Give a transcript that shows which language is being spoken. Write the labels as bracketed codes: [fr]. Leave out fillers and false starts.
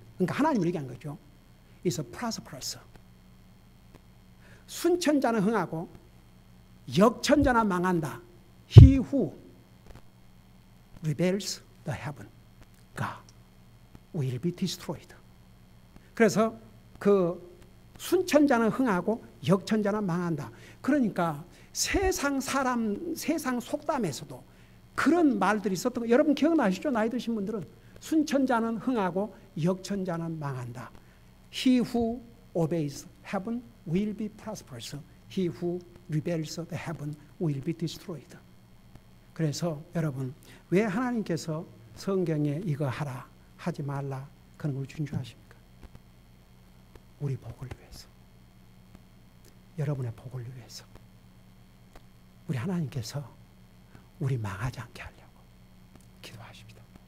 [ko] 그러니까 하나님을 얘기한 거죠. [en] is prosperous. [ko] 순천자는 흥하고 역천자는 망한다. [en] He who rebels the heaven, God will be destroyed. [ko] 그래서 그 순천자는 흥하고 역천자는 망한다. 그러니까 세상 속담에서도 그런 말들이 있었던 거 여러분 기억나시죠? 나이 드신 분들은 순천자는 흥하고 역천자는 망한다. [en] He who obeys heaven will be prosperous. He who rebels the heaven will be destroyed. [ko] 그래서 여러분 왜 하나님께서 성경에 이거 하라 하지 말라 그런 걸 준수하십니까? 우리 복을 위해서, 여러분의 복을 위해서, 우리 하나님께서 우리 망하지 않게 하려고 기도하십니다.